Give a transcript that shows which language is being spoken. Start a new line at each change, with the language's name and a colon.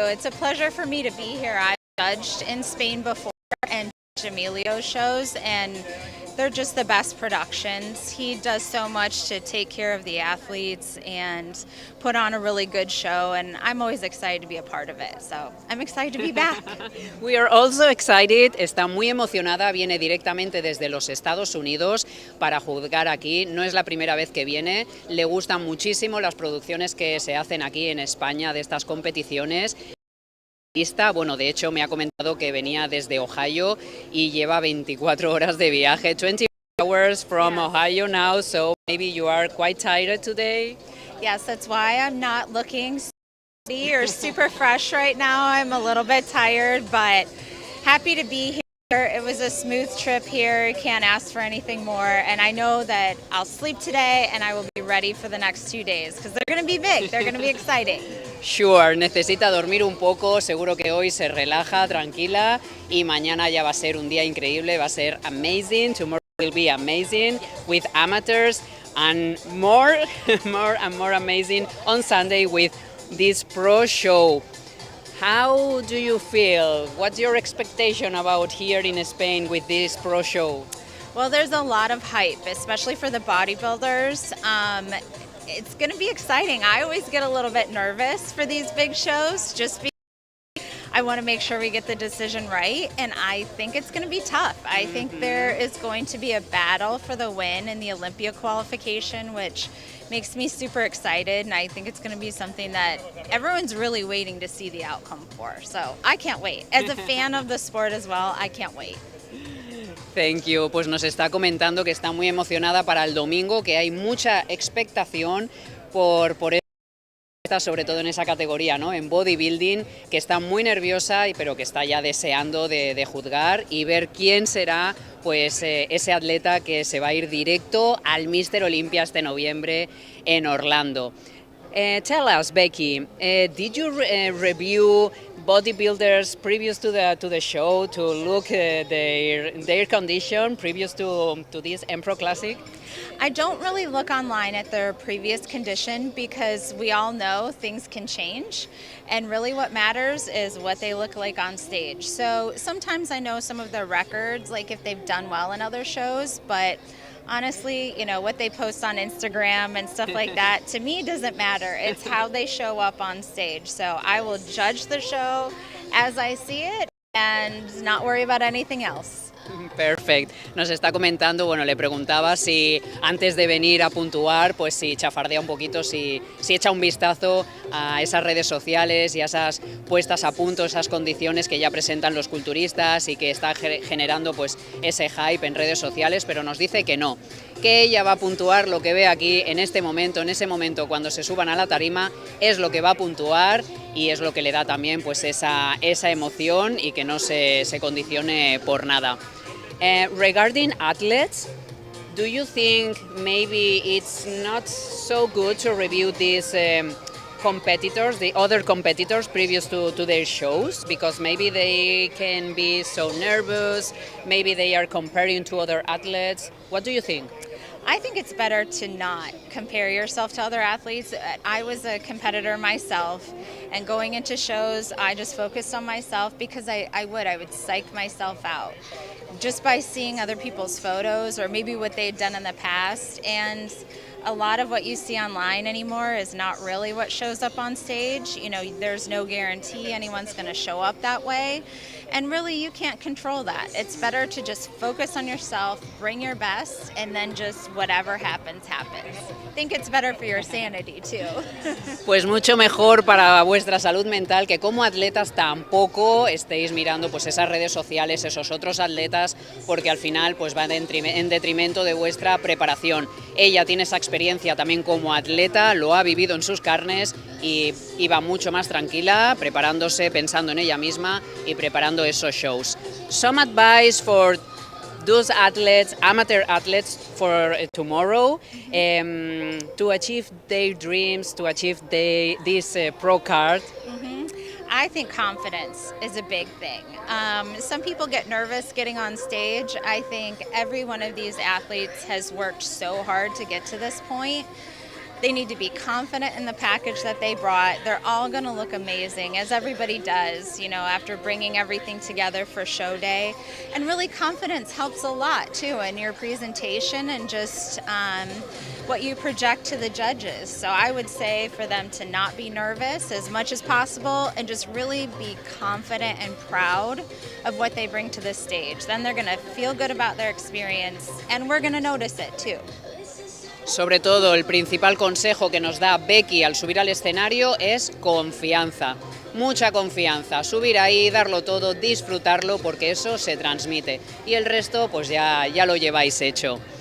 English: It's a pleasure for me to be here. I've judged in Spain before and judged Emilio's shows, and they're just the best productions. He does so much to take care of the athletes and put on a really good show, and I'm always excited to be a part of it. So I'm excited to be back. We are also excited,
Spanish: está muy emocionada, viene directamente desde los Estados Unidos para juzgar aquí, no es la primera vez que viene, le gustan muchísimo las producciones que se hacen aquí en España de estas competiciones. Bueno, de hecho me ha comentado que venía desde Ohio y lleva 24 horas de viaje,
English: 20 hours from Ohio now, so maybe you are quite tired today. Yes, that's why I'm not looking sweaty or super fresh right now. I'm a little bit tired, but happy to be here. It was a smooth trip here. Can't ask for anything more. And I know that I'll sleep today and I will be ready for the next 2 days because they're going to be big. They're going to be exciting. Sure,
Spanish: necesita dormir un poco, seguro que hoy se relaja, tranquila y mañana ya va a ser un día increíble, va a ser amazing.
English: Tomorrow will be amazing with amateurs and more and more amazing on Sunday with this pro show. How do you feel? What's your expectation about here in Spain with this pro show? Well, there's a lot of hype, especially for the bodybuilders. It's going to be exciting. I always get a little bit nervous for these big shows just because I want to make sure we get the decision right, and I think it's going to be tough. I think there is going to be a battle for the win in the Olympia qualification, which makes me super excited, and I think it's going to be something that everyone's really waiting to see the outcome for. So I can't wait. As a fan of the sport as well, I can't wait. Thank you.
Spanish: Pues nos está comentando que está muy emocionada para el domingo, que hay mucha expectación por esta, sobre todo en esa categoría, ¿no? En bodybuilding, que está muy nerviosa, pero que está ya deseando de juzgar y ver quién será pues ese atleta que se va a ir directo al Mr. Olympia este noviembre en Orlando.
English: Tell us, Becky, did you review bodybuilders previous to the show to look their condition previous to this EMPRO Classic? I don't really look online at their previous condition because we all know things can change, and really what matters is what they look like on stage. So sometimes I know some of their records, like if they've done well in other shows, but honestly, you know, what they post on Instagram and stuff like that, to me, doesn't matter. It's how they show up on stage. So I will judge the show as I see it and not worry about anything else.
Spanish: Perfecto. Nos está comentando, bueno, le preguntaba si antes de venir a puntuar, pues si chafardea un poquito, si echa un vistazo a esas redes sociales y a esas puestas a punto, esas condiciones que ya presentan los culturistas y que está generando pues ese hype en redes sociales, pero nos dice que no, que ella va a puntuar lo que ve aquí en este momento, en ese momento cuando se suban a la tarima, es lo que va a puntuar y es lo que le da también pues esa emoción y que no se condicione por nada.
English: Regarding athletes, do you think maybe it's not so good to review these competitors, the other competitors previous to their shows, because maybe they can be so nervous, maybe they are comparing to other athletes? What do you think? I think it's better to not compare yourself to other athletes. I was a competitor myself, and going into shows, I just focused on myself because I would psych myself out just by seeing other people's photos or maybe what they'd done in the past. And a lot of what you see online anymore is not really what shows up on stage. You know, there's no guarantee anyone's going to show up that way. And really, you can't control that. It's better to just focus on yourself, bring your best, and then just whatever happens, happens. I think it's better for your sanity, too.
Spanish: Pues mucho mejor para vuestra salud mental que como atletas tampoco estéis mirando pues esas redes sociales, esos otros atletas, porque al final pues va en detrimento de vuestra preparación. Ella tiene esa experiencia también como atleta, lo ha vivido en sus carnes y va mucho más tranquila, preparándose, pensando en ella misma y preparando esos shows.
English: Some advice for those athletes, amateur athletes, for tomorrow to achieve their dreams, to achieve this pro card? I think confidence is a big thing. Some people get nervous getting on stage. I think every one of these athletes has worked so hard to get to this point. They need to be confident in the package that they brought. They're all going to look amazing, as everybody does, you know, after bringing everything together for show day. And really, confidence helps a lot, too, in your presentation and just what you project to the judges. So I would say for them to not be nervous as much as possible and just really be confident and proud of what they bring to the stage. Then they're going to feel good about their experience, and we're going to notice it, too.
Spanish: Sobre todo, el principal consejo que nos da Becky al subir al escenario es confianza, mucha confianza, subir ahí, darlo todo, disfrutarlo, porque eso se transmite. Y el resto, pues ya lo lleváis hecho.